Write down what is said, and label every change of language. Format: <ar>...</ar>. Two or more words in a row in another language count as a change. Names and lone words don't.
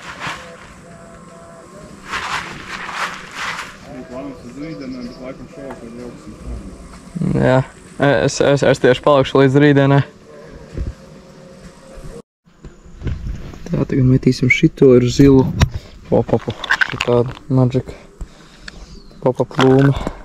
<lv>Plānots uz rītdienai, bet laikam šovakar brauksim tā. Jā. Es tieši palikšu līdz rītdienai. Tā, tagad metīsim šito ar zilu pop-upu. Šitādu Magic pop-up lūmu.</lv>